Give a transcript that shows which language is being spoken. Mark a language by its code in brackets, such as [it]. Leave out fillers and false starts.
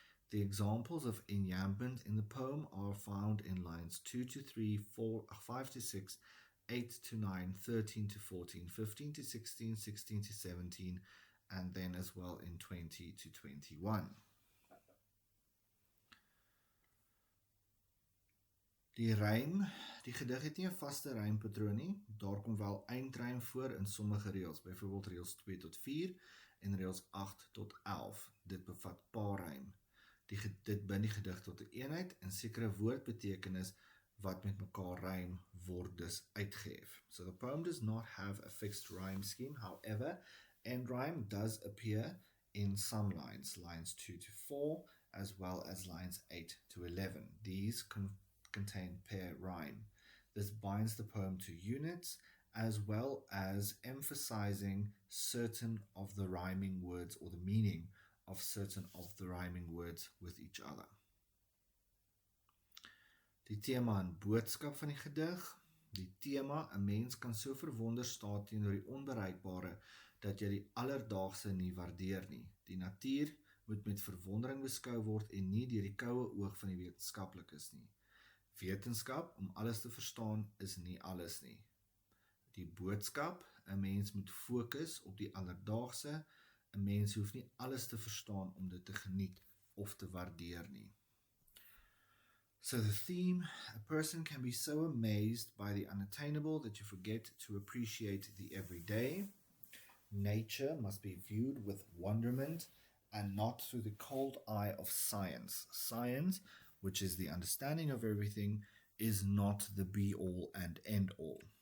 [en] The examples of enjambment in the poem are found in lines 2 to 3, 4, 5 to 6, 8 to 9, 13 to 14, 15 to 16, 16 to 17, and then as well in 20 to 21. [af] Die rym, die gedig het nie 'n vaste rympatroon nie, daar kom wel eindrym voor in sommige reëls, byvoorbeeld reëls 2 tot 4 en reëls 8 tot 11. Dit bevat paarrym. Dit bind die gedig tot 'n eenheid en sekere woordbetekenis wat met mekaar rym word dus uitgehef. [en] So the poem does not have a fixed rhyme scheme, however, end rhyme does appear in some lines, lines 2 to 4, as well as lines 8 to 11. These contain pair rhyme. This binds the poem to units, as well as emphasizing certain of the rhyming words or the meaning of certain of the rhyming words with each other. [af] Die tema en boodskap van die gedig. Die tema, 'n mens kan so verwonder staan teenoor die onbereikbare, dat jy die alledaagse nie waardeer nie. Die natuur moet met verwondering beskou word en nie deur die koue oog van die wetenskaplikes nie. Wetenskap, om alles te verstaan, is nie alles nie. Die boodskap, 'n mens moet fokus op die alledaagse, 'n mens hoef nie alles te verstaan om dit te geniet of te waardeer nie. [en] So the theme, a person can be so amazed by the unattainable that you forget to appreciate the everyday. Nature must be viewed with wonderment and not through the cold eye of science. Science, which is the understanding of everything, is not the be-all and end-all.